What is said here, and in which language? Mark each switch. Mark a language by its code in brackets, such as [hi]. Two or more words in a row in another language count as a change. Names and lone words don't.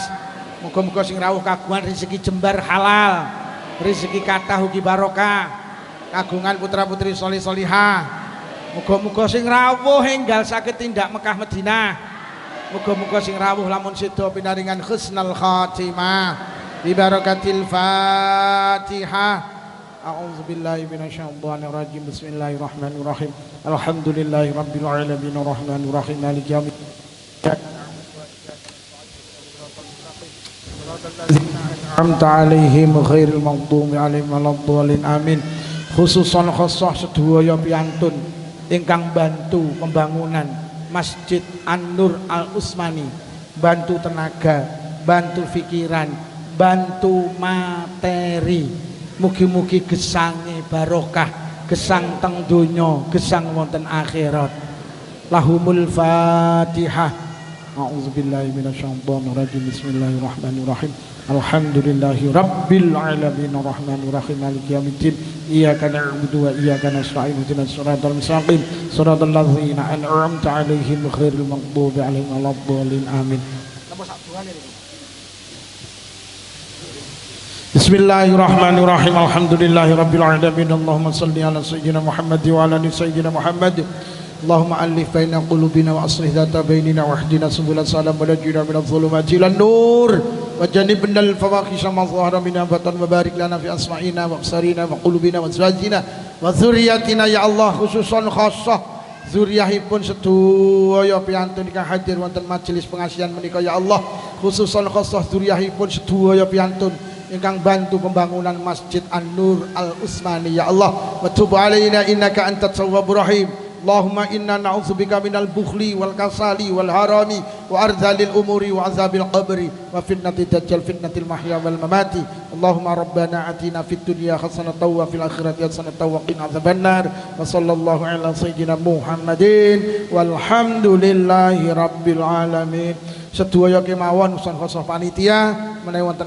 [jv] Muga-muga sing rawuh kagungan rezeki jembar halal, rezeki kathah ugi barokah, kagungan putra-putri solih solihah. Muga-muga sing rawuh enggal saged tindak Mekah Madinah. Muga-muga sing rawuh lamun sedo pinaringan [ar] حسن الخاتمة ببركة الفاتحة. أعوذ بالله من الشيطان الرجيم. بسم الله الرحمن الرحيم. الحمد لله رب العالمين الرحمن الرحيم مالك يوم الدين. أنعمت عليهم غير المغضوب عليهم ولا الضالين آمين. خصوصا خاصة [jv] sedaya piantun ingkang bantu pembangunan Masjid An-Nur Al-Usmani, bantu tenaga, bantu pikiran, bantu materi. Mugi-mugi gesange barokah, gesang teng donya, gesang wonten akhirat. [ar] لهم الفاتحة. أعوذ بالله من الشيطان الرجيم. بسم الله الرحمن الرحيم. الحمد لله رب العالمين الرحمن الرحيم مالك يوم الدين إياك نعبد وإياك نستعين اهدنا الصراط المستقيم صراط الذين أنعمت عليهم غير المغضوب عليهم ولا الضالين آمين. بسم الله الرحمن الرحيم. الحمد لله رب العالمين. اللهم صل على سيدنا محمد وعلى آل سيدنا محمد. اللهم ألف بين قلوبنا وأصلح ذات بيننا واهدنا سبل السلام ونجنا من الظلمات إلى النور وجنبنا الفواحش ما ظهر منها بطن وبارك لنا في أسماعنا وأبصارنا وقلوبنا وأزواجنا وذرياتنا يا الله [jv] khususan khassah dzurriyyahipun sedaya piyantun ingkang hadir wonten majelis pengasihan menika [ar] يا الله [jv] khususan khassah dzurriyyahipun sedaya piyantun ingkang bantu pembangunan Masjid An-Nur Al-Utsmani [ar] يا الله وتب علينا إنك أنت التواب الرحيم. اللهم إنا نعوذ بك من البخل والكسل والهرم وأرذل العمر وعذاب القبر وفتنة الدجال فتنة المحيا والممات. اللهم ربنا آتنا في الدنيا حسنة وفي الآخرة حسنة وقنا عذاب النار وصلى الله على سيدنا محمد والحمد لله رب العالمين. [jv] Sedaya kemawon usan khosah panitia menawi wonten